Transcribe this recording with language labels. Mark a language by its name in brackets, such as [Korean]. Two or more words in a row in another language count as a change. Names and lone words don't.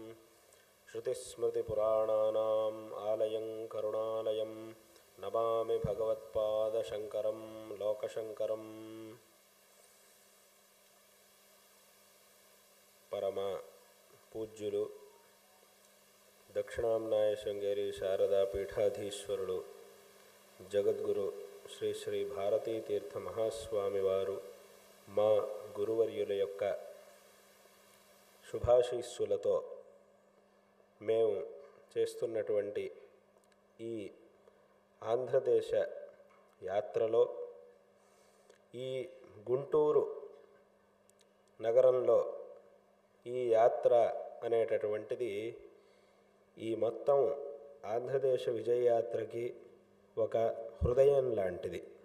[Sanskrit] श्रुतिस्मृतिपुराणानाम् आलयं करुणालयं नमामि भगवत्पादशङ्करं लोकशङ्करम्। [Telugu] పరమ పూజ్యులు దక్షిణామ్నాయ శృంగేరీ శారదా పీఠాధీశ్వరులు జగద్గురు శ్రీ శ్రీ భారతీ తీర్థ మహాస్వామి వారు మా గురువర్యుల యొక్క శుభాశీస్సులతో మేము చేస్తున్నటువంటి ఈ ఆంధ్రదేశ యాత్రలో ఈ గుంటూరు నగరంలో ఈ యాత్ర అనేటటువంటిది ఈ మొత్తం ఆంధ్రదేశ విజయయాత్రకి ఒక హృదయం లాంటిది.